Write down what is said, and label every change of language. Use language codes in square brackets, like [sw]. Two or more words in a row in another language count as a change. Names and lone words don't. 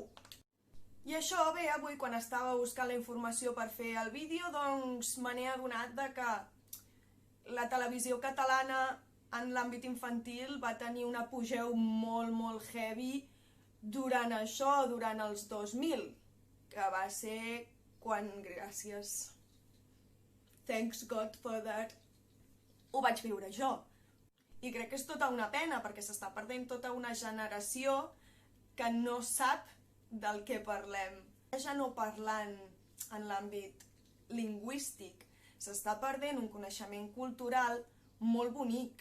[ca] I això, bé, avui quan estava buscant la informació per fer el vídeo, doncs me n'he adonat de que la televisió catalana en l'àmbit infantil va tenir un apogeu molt heavy durant això, durant els 2000, que va ser quan, gràcies, [en] thanks God for that, [ca] ho vaig viure jo. I crec que és tota una pena, perquè s'està perdent tota una generació que no sap del que parlem. Ja no parlant en l'àmbit lingüístic, s'està perdent un coneixement cultural molt bonic.